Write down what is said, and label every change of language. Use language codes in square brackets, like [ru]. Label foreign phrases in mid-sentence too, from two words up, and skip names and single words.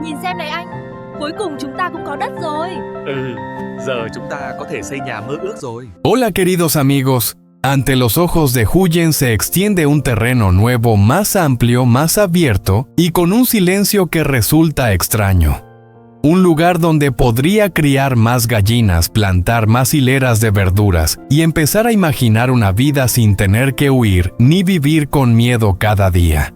[vi] Nhìn xem này anh, cuối cùng chúng ta cũng có đất rồi. Giờ chúng ta có thể xây nhà mơ ước rồi. [es] Hola queridos amigos. Ante los ojos de Huyen se extiende un terreno nuevo más amplio, más abierto y con un silencio que resulta extraño. Un lugar donde podría criar más gallinas, plantar más hileras de verduras y empezar a imaginar una vida sin tener que huir ni vivir con miedo cada día.